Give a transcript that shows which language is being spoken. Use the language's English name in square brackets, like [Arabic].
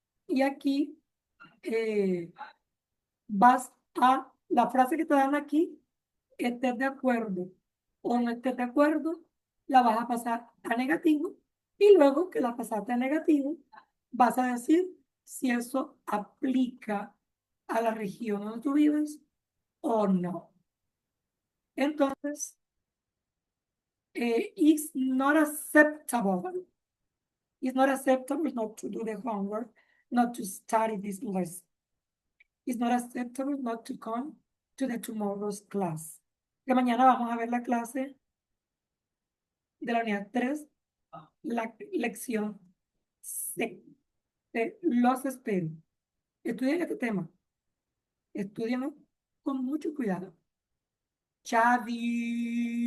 [Spanish] Y aquí vas a la frase que te dan aquí, estés de acuerdo o no estés de acuerdo, la vas a pasar a negativo y luego que la pasaste a negativo, vas a decir si eso aplica a la región donde tú vives o no. [English] Entonces, it's not acceptable. It's not acceptable not to do the homework, not to study this lesson. It's not acceptable not to come to the tomorrow's class. [Spanish] Que mañana vamos a ver la clase de la unidad 3, la lección C. Los espero. Estudien este tema. Estudienlo con mucho cuidado. Chavi.